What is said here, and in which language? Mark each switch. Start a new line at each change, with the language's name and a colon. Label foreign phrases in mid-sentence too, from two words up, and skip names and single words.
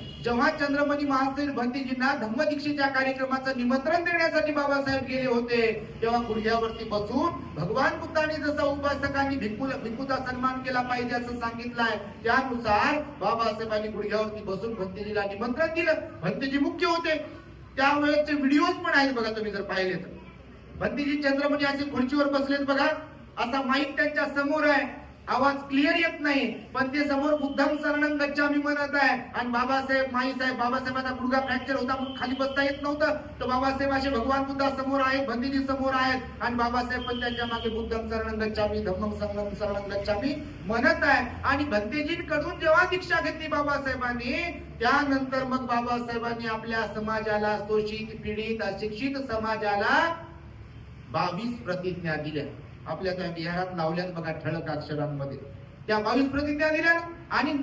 Marathi: जेव्हा चंद्रमणी महास्तवित भंतेजींना धम्मदीक्षेच्या कार्यक्रमाचं निमंत्रण देण्यासाठी बाबासाहेब गेले होते तेव्हा गुडघ्यावरती बसून भगवान बुद्धांनी जसा उपासकांनी भिक्खूचा सन्मान केला पाहिजे असं सांगितलंय, त्यानुसार बाबासाहेबांनी गुडघ्यावरती बसून भंतेजीला निमंत्रण दिलं. भंतेजी मुख्य होते. त्यावेळेचे व्हिडिओज पण आहेत बघा, तुम्ही जर पाहिले तर. भंतेजी चंद्रमणी असे खुर्चीवर बसलेत बघा, असा माईक त्यांच्या समोर आहे, आवाज क्लिअर येत नाही, पण ते समोर
Pali: बुद्धम शरणं गच्छामी
Marathi: म्हणत आहे. आणि बाबासाहेबांचा गुडघा फ्रॅक्चर होता म्हणून खाली बसता येत नव्हतं, तर बाबासाहेब असे भगवान बुद्धा समोर आहेत, भंतेजी समोर आहेत आणि बाबासाहेब पण त्यांच्या मागे
Pali: बुद्धम शरणं गच्छामी, धम्मम शरणं गच्छामी
Marathi: म्हणत आहे. आणि भंतेजींकडून जेव्हा दीक्षा घेतली बाबासाहेबांनी, त्यानंतर मग बाबासाहेबांनी आपल्या समाजाला, शोषित, पीडित, अशिक्षित समाजाला 22 प्रतिज्ञा दिल्या. आपल्या त्या बिहारात लावल्यात बघा ठळक अक्षरांमध्ये, त्या 22 प्रतिज्ञा दिल्या.